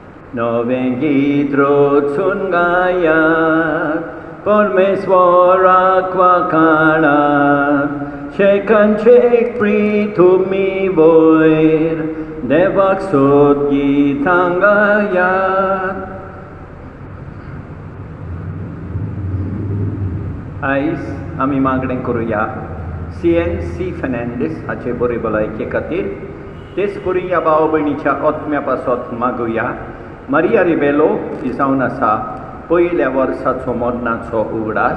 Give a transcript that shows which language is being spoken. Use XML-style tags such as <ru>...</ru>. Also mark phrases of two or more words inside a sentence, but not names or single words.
<kok>Novengit rotsun gayat, Pormeswarak vakalat, Shekan chek pritumi voir, Devak sot gitangayat. आयज आमी मागणें करुया CNC फेर्नांडीस हाचे बरे भलायके खातीर. तेच परी ह्या भाव भयणीच्या आत्म्या पासत मागुया. मारिया रिबेलो ही जावन आसा पयल्या वर्साचो मरणाचो उगडास.</kok>